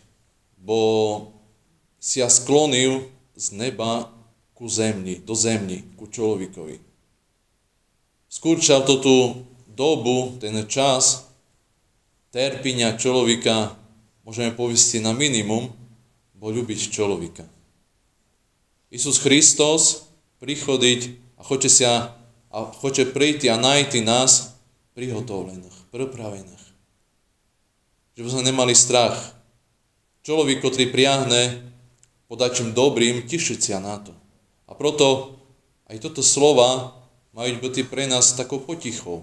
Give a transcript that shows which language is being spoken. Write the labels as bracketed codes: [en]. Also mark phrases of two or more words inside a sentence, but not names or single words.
[rue] Bo si ja sklonil z neba ku zemni, do zemni, ku človekovi. Skúrčal to tú dobu, ten čas terpenia človeka, môžeme povieť na minimum, bo ľúbiť človeka. Isus Hristos prichodiť a hoće prийти a najti nás prihotovlených, pripravených. Že by sme nemali strach. Človek, ktorý priahne podačím dobrým, tišiť sa na to. A proto aj toto slova majú byť pre nás takou potichou.